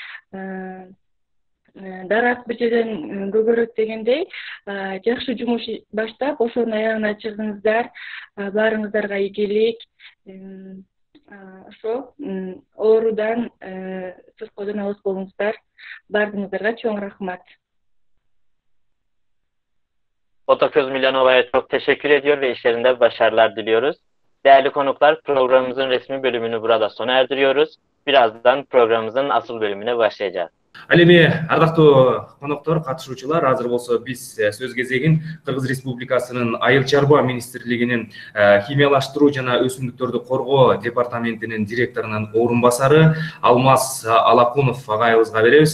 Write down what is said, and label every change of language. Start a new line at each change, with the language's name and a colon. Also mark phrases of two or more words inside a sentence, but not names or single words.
Kyrgyz: Дарак бир жерден көгөрөт дегендей, жакшы жумуш баштап, ошонун аягына чыгыңыздар. Баарыңыздарга ийгилик. ошо оорудан сыркоодон алыс болуңуздар. Бардыгыңыздарга чоң рахмат.
Turkish: Fotoköz Milyanova'ya çok teşekkür ediyor ve işlerinde başarılar diliyoruz. Değerli konuklar, programımızın resmi bölümünü burada sona erdiriyoruz. Birazdan programımızın asıl bölümüne başlayacağız.
Kyrgyz: Ал эми ардактуу коноктор, катышуучулар, азыр болсо биз сөз кезегин Кыргыз Республикасынын Айыл чарба министрлигинин химиялаштыруу жана өсүмдүктөрдү коргоо департаментинин директорунун орун басары Алмаз Алакунов агайыбызга беребиз.